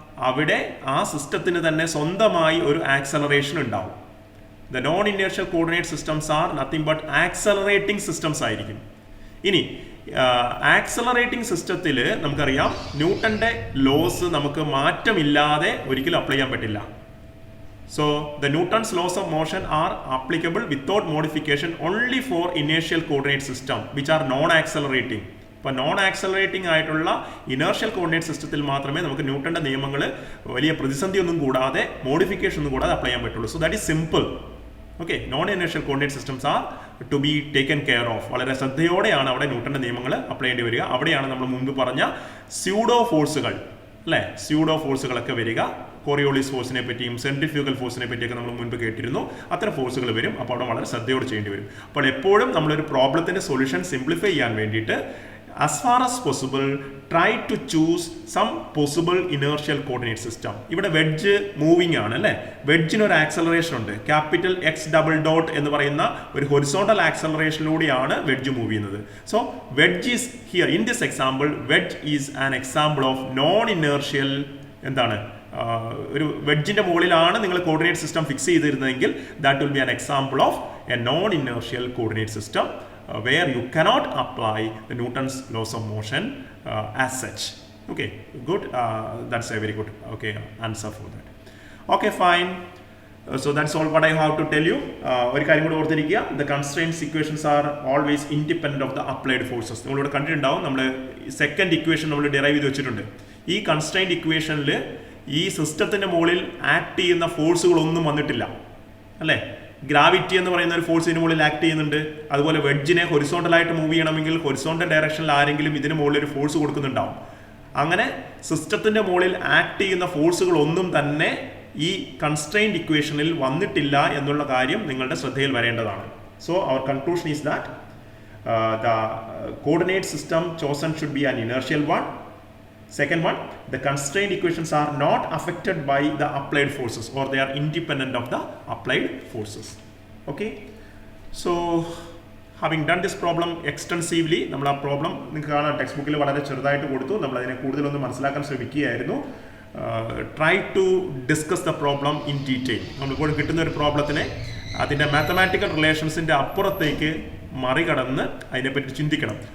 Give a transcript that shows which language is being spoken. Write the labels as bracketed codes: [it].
[ml] അവിടെ ആ സിസ്റ്റത്തിന് തന്നെ സ്വന്തമായി ഒരു ആക്സലറേഷൻ ഉണ്ടാവും. [en] The non inertial coordinate systems are nothing but accelerating systems ആയിരിക്കും. [ml] ഇനി ആക്സലറേറ്റിംഗ് സിസ്റ്റത്തിൽ നമുക്കറിയാം ന്യൂട്ടന്റെ ലോസ് നമുക്ക് മാറ്റമില്ലാതെ ഒരിക്കലും അപ്ലൈ ചെയ്യാൻ പറ്റില്ല. [en] So the Newton's laws of motion are applicable without modification only for inertial coordinate system which are non-accelerating. [ml] ഇപ്പോൾ നോൺ ആക്സലറേറ്റിംഗ് ആയിട്ടുള്ള ഇനേർഷ്യൽ കോർഡിനേറ്റ് സിസ്റ്റത്തിൽ മാത്രമേ നമുക്ക് ന്യൂട്ടന്റെ നിയമങ്ങൾ വലിയ പ്രതിസന്ധി ഒന്നും കൂടാതെ മോഡിഫിക്കേഷൻ ഒന്നും കൂടാതെ അപ്ലൈ ചെയ്യാൻ പറ്റുള്ളൂ. [en] So that is simple. Okay, non inertial coordinate systems are to be taken care of. [ml] വളരെ ശ്രദ്ധയോടെയാണ് അവിടെ ന്യൂട്ടന്റെ നിയമങ്ങൾ അപ്ലൈ ചെയ്യേണ്ടി വരിക. അവിടെയാണ് നമ്മൾ മുൻപ് പറഞ്ഞ സ്യൂഡോ ഫോഴ്സുകൾ, അല്ലേ, സ്യൂഡോ ഫോഴ്സുകളൊക്കെ വരിക. കോറിയോളിസ് ഫോഴ്സിനെ പറ്റിയും സെൻട്രിഫ്യൂഗൽ ഫോഴ്സിനെ പറ്റിയൊക്കെ നമ്മൾ മുൻപ് കേട്ടിരുന്നു. അത്തരം ഫോഴ്സുകൾ വരും. അപ്പോൾ അവിടെ വളരെ ശ്രദ്ധയോടെ ചെയ്യേണ്ടി വരും. അപ്പോൾ എപ്പോഴും നമ്മളൊരു പ്രോബ്ലത്തിന്റെ സൊല്യൂഷൻ സിംപ്ലിഫൈ ചെയ്യാൻ വേണ്ടിയിട്ട് [en] as far as possible try to choose some possible inertial coordinate system. [ml] ഇവിടെ വെഡ്ജ് മൂവിങ് ആണ്, അല്ലേ? വെഡ്ജിന് ഒരു ആക്സലറേഷൻ ഉണ്ട്. ക്യാപിറ്റൽ എക്സ് ഡബിൾ ഡോട്ട് എന്ന് പറയുന്ന ഒരു ഹൊറിസോണ്ടൽ ആക്സലറേഷനിലൂടെയാണ് വെഡ്ജ് മൂവ് ചെയ്യുന്നത്. [en] So wedge is here in this example, wedge is an example of non inertial. എന്താണ്? [ml] ഒരു വെഡ്ജിന്റെ മുകളിലാണ് നിങ്ങൾ coordinate system fix ചെയ്തിരുന്നതെങ്കിൽ [en] That will be an example of a non inertial coordinate system where you cannot apply the Newton's laws of motion as such. Okay, good. That's a very good answer for that. Okay, fine. So that's all what I have to tell you. [ml] ഒരു കാര്യം കൂടി ഓർത്തിരിക്കുക, [en] the constraint equations are always independent of the applied forces. [ml] നിങ്ങളിവിടെ കണ്ടിട്ടുണ്ടാവും, നമ്മൾ second equation നമ്മൾ derive ചെയ്ത് വെച്ചിട്ടുണ്ട്. ഈ കൺസ്ട്രെയിൻറ്റ് ഇക്വേഷനിൽ ഈ സിസ്റ്റത്തിന്റെ മുകളിൽ ആക്ട് ചെയ്യുന്ന ഫോഴ്സുകളൊന്നും വന്നിട്ടില്ല, അല്ലേ? ഗ്രാവിറ്റി എന്ന് പറയുന്ന ഒരു ഫോഴ്സിന് മുകളിൽ ആക്ട് ചെയ്യുന്നുണ്ട്. അതുപോലെ വെഡ്ജിനെ ഹൊറിസോണ്ടലായിട്ട് മൂവ് ചെയ്യണമെങ്കിൽ ഹൊറിസോണ്ടൽ ഡയറക്ഷനിൽ ആരെങ്കിലും ഇതിന് മുകളിൽ ഒരു ഫോഴ്സ് കൊടുക്കുന്നുണ്ടാവും. അങ്ങനെ സിസ്റ്റത്തിന്റെ മുകളിൽ ആക്ട് ചെയ്യുന്ന ഫോഴ്സുകളൊന്നും തന്നെ ഈ കൺസ്ട്രെയിൻറ്റ് ഇക്വേഷനിൽ വന്നിട്ടില്ല എന്നുള്ള കാര്യം നിങ്ങളുടെ ശ്രദ്ധയിൽ വരേണ്ടതാണ്. [en] So our conclusion is that the coordinate system chosen should be an inertial one. Second one, the constraint equations are not affected by the applied forces or they are independent of the applied forces. Okay, so having done this problem extensively, [ml] നമ്മൾ ആ problem നിങ്ങൾക്ക് കാണാൻ text ബുക്കിൽ വളരെ ചെറുതായിട്ട് കൊടുത്തു. നമ്മൾ അതിനെ കൂടുതലൊന്ന് മനസ്സിലാക്കാൻ ശ്രമിക്കുകയായിരുന്നു. [en] Try to discuss the problem in detail. [ml] നമ്മളിപ്പോൾ കിട്ടുന്ന ഒരു പ്രോബ്ലത്തിനെ അതിൻ്റെ മാത്തമാറ്റിക്കൽ റിലേഷൻസിൻ്റെ അപ്പുറത്തേക്ക് മറികടന്ന് അതിനെപ്പറ്റി ചിന്തിക്കണം.